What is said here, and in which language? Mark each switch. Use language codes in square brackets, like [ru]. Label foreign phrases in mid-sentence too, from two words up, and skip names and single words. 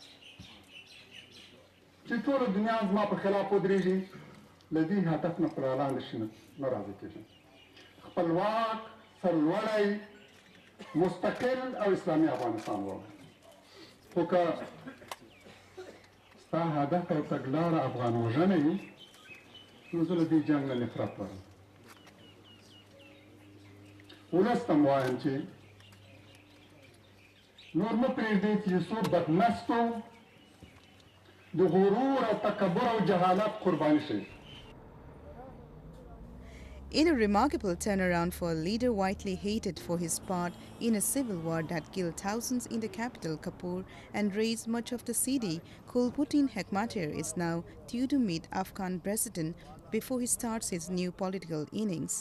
[ps] چې ټوله دنیا زما په خلاف ودرېږي له دې هدف نه پر وړاندې شي نه راضي کېږم خپلواک سرلوړی مستقل او اسلامي افغانستان غواړم خو که ستا هدف او تګلاره افغان وژنه وي نو زه له دې جنګ نه نفرت لرم ولس ته م وایم چې نور مه پرېږدئ چې څوک بدمستو د غرور او تکبر او جهالت قرباني شي. [en] In a remarkable turnaround for a leader widely hated for his part in a civil war that killed thousands in the capital Kabul and razed much of the city, Gulbuddin Hekmatyar is now due to meet Afghan president before he starts his new political innings.